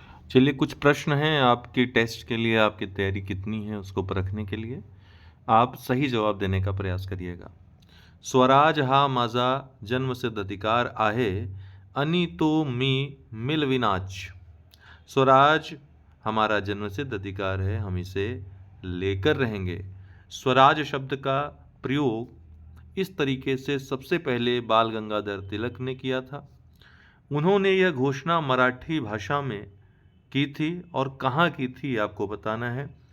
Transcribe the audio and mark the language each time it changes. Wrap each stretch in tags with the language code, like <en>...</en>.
<hi>चलिए, कुछ प्रश्न हैं आपके टेस्ट के लिए, आपकी तैयारी कितनी है उसको परखने के लिए। आप सही जवाब देने का प्रयास करिएगा।</hi> <mr>स्वराज हा माझा जन्मसिद्ध अधिकार आहे, आणि तो मी मिळविनाच।</mr> <hi>स्वराज हमारा जन्मसिद्ध अधिकार है, हम इसे लेकर रहेंगे। स्वराज शब्द का प्रयोग इस तरीके से सबसे पहले बाल गंगाधर तिलक ने किया था। उन्होंने यह घोषणा मराठी भाषा में की थी और कहाँ की थी आपको बताना है।</hi>